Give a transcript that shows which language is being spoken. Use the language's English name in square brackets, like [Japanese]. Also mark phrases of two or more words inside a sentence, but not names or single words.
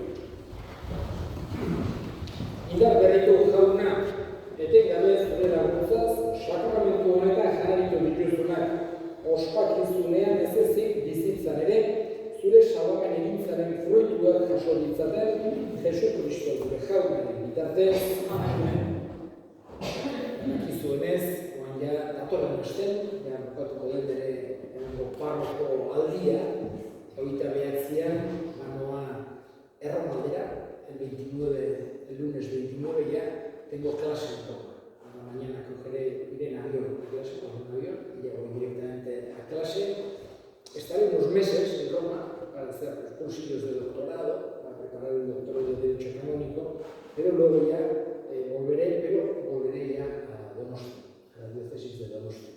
[Basque] Indar berriko jauna, etengabe zure laguntzaz, sakramentu honetan janaritu dituzunak, ospakizunean ez ezik bizitzan ere, zure salamen egintzaren fruituak jaso ditzaten, Jesu Kristo gure jaunaren bitartez. Amen. Dakizuenez, oan ja datorren asten, ja bukatuko den bere parroko aldia, 29an, manoa Erromaldera, [Spanish] el lunes 29 ya tengo clase en Roma. Mañana cogeré, iré en avión a clase, con un avión, y llego directamente a clase. Estaré unos meses en Roma para hacer los cursillos de doctorado, para preparar el doctorado de Derecho Canónico, pero luego ya volveré ya a Donosti, a la diócesis de Donosti.